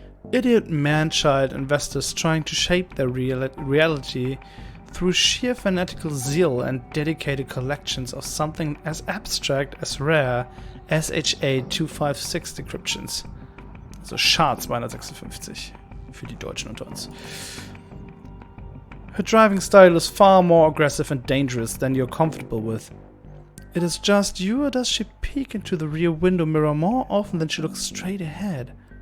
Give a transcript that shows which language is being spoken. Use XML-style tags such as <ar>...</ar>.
<en>Idiot man-child investors trying to shape their reality through sheer fanatical zeal and dedicated collections of something as abstract as rare SHA-256 decryptions.</en> <de>Also SHA-256 für die Deutschen unter uns.</de> <en>Her driving style is far more aggressive and dangerous than you're comfortable with. It is just you, or does she peek into the rear window mirror more often than she looks straight ahead?</en>